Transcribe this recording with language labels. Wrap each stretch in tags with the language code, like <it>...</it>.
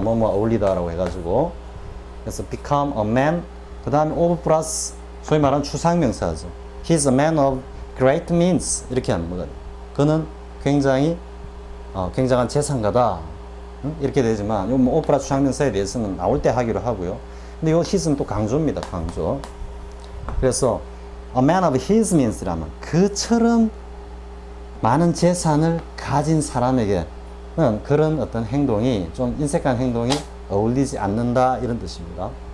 <ko>뭐뭐 어울리다라고 해가지고 그래서</ko> <en>become a man</en> <ko>그 다음에 of 플러스 소위 말하는 추상명사죠.</ko> <en>He's a man of great means</en> <ko>이렇게 하는 거거든요. 그는 굉장히 굉장한 재산가다 이렇게 되지만 요 뭐 of 플러스 추상명사에 대해서는 나올 때 하기로 하고요. 근데 요 his는 또 강조입니다. 강조. 그래서</ko> <en>a man of his means</en> <ko>라면 그처럼 많은 재산을 가진 사람에게는 그런 어떤 행동이 좀 인색한 행동이 어울리지 않는다 이런 뜻입니다.</ko>